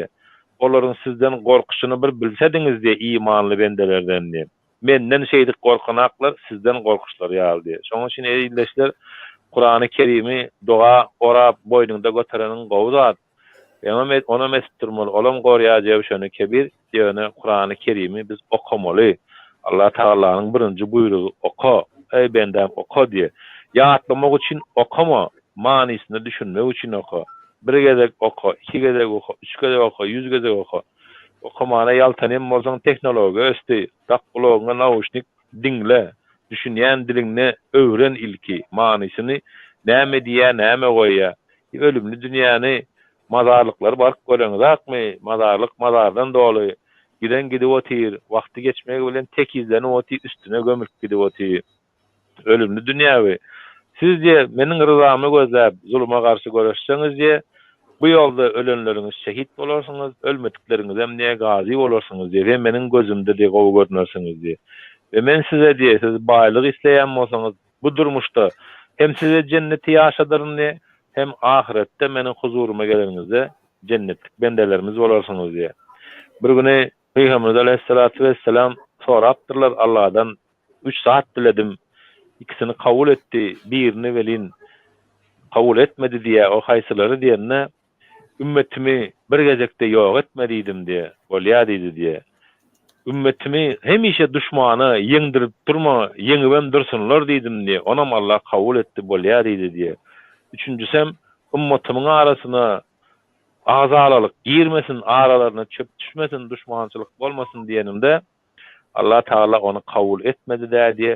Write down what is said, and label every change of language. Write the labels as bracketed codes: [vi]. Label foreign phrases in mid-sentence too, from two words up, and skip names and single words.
[tk] Olaryň sizden gorkuşyny bir bilsediňiz diye imanly bendelerden diye. Menden şeýdik gorkanaklar, sizden gorkuşlar ýaly diye." Şonuň üçin eýildeşler Kur'an-ı Kerim'i doğa orap boynunda götereniň gowy zat. Ýa-da ona mesturmaly, olam gorýajaby şonu kebir diýene Kur'an-ı Kerim'i biz okamaly. [tr] Allah Taala'nın birinci buyruğu oku, ey bendem oku diye. [tk] Ýatlamak üçin okama, manysyny düşünmek üçin oku. Bir gezek oku, iki gezek oku, üç gezek oku, 100 gezek oku. Okumana ýaltanýan bolsaň teknologiýa östi, tak kulagyna naushnik dinle, düşünýän dilini öwren ilki, manysyny näme diýär, näme goýýar. Ölümli dünýäni mazarlyklar bark göreňizakmy? Mazarlyk mazardan doly. Giden gidip otyr, wagty geçmegi bilen tekizden otyr, üstüne gömülüp gidip otyr. Ölümli dünýäwi. Sizce meniň rızamy gözläp zuluma garşy göreşseňiz diye bu ýolda ölenleriňiz şehit bolarsyňyz, ölmedikleriniz hem diye gazi bolarsyňyz diye, hem meniň gözümde diye gowy görnärsiňiz diye. Ve men size diye, siz baýlyk isleýän bolsaňyz bu durmuşda hem size cenneti ýaşadyryn diye, hem ahirette meniň huzuruma geleniňizde cennetlik bendelerimiz bolarsyňyz diye. Bir güni Peygamber aleyhissalatu vesselam sorapdyrlar Allah'dan 3 saat diledim. [tr] İkisini kabul etti. [tk] Birini velin kabul etmedi diye o haysıları diýende ümmetimi bir gezekde ýok etmedidim diye, bolýa diýdi diye. Ümmetimi hemişe düşmanı yeňdirip durma, yeňibem dursunlar diýdim diye. Onam Allah kabul etti, bolýa diýdi diye. Üçüncüsem ümmetimin arasyna azalyk girmesin, aralaryna çöp düşmesin, düşmançylyk bolmasın diýenimde Allah Taala onu kabul etmedi diye.